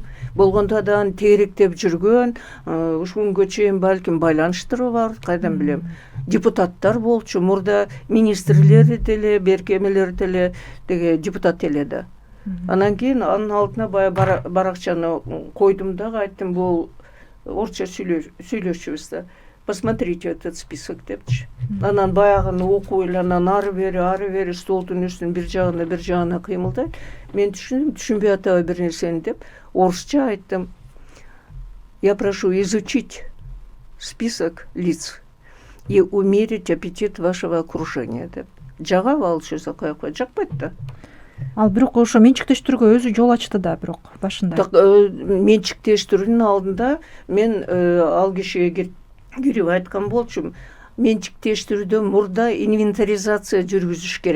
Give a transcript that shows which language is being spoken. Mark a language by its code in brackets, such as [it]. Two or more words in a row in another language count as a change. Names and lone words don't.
[ky] Болгондо да тегеректеп жүргөн, ушул күнгө чейин балким байланыштыры бар, кайдан билем. Депутаттар болчу, мурда министрлери деле, беркемелер деле, деге депутат эле да. Анан кийин анын алдына бая баракчаны койдум да, айттым, бул орусча сүйлөшүбүз да. [ru] Посмотрите этот список депчи. [ky] Анан баягыны окуп эле, анан ары бери столдун үстүнүн бир жагына кыймылдайт. Мен түшүнбөй атабы бир нерсени деп, орусча айттым. [ru] Я прошу изучить список лиц и умерить аппетит вашего окружения деп. [ky] Жагабы ал сөз Акаевка? Жакпайт да. Ал бирок ошо менчиктештирүүгө өзү жол ачты да, бирок башында. Так, менчиктештирүүнүн алдында мен ал кишиге кирип айткан болчумун. Менчиктештирүүдө мурда инвентаризация жүргүзүш керек.